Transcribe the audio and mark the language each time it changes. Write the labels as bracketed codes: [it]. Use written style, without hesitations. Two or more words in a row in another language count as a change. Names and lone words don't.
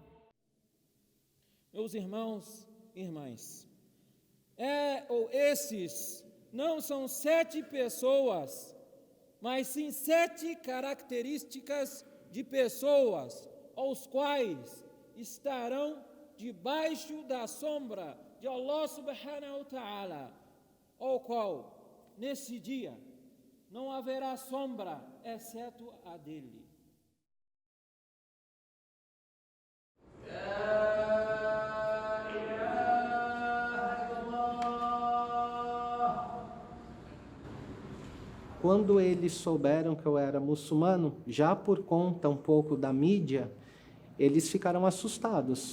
[pt] Meus irmãos e irmãs, esses não são 7 pessoas, mas sim 7 características de pessoas, aos quais estarão debaixo da sombra de Allah [ar] سبحانه وتعالى, [pt] ao qual, nesse dia, não haverá sombra, exceto a dele. Quando eles souberam que eu era muçulmano, já por conta um pouco da mídia, eles ficaram assustados.